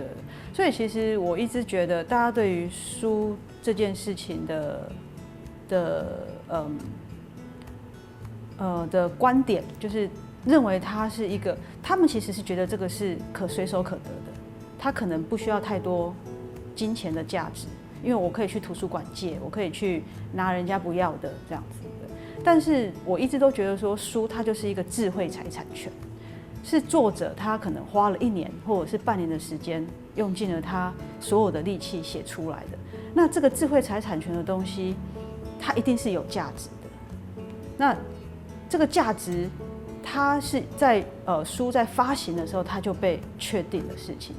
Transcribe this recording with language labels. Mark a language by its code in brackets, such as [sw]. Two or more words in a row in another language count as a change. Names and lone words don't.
[zh] 所以其實我一直覺得，大家對於書這件事情的觀點，就是認為它是一個，他們其實是覺得這個是可隨手可得的，它可能不需要太多金錢的價值。因為我可以去圖書館借，我可以去拿人家不要的這樣子的。但是我一直都覺得說，書它就是一個智慧財產權，是作者他可能花了1年或者是半年的时间，用尽了他所有的力气写出来的。那这个智慧财产权的东西，它一定是有价值的。那这个价值，它是在书在发行的时候，它就被确定的事情。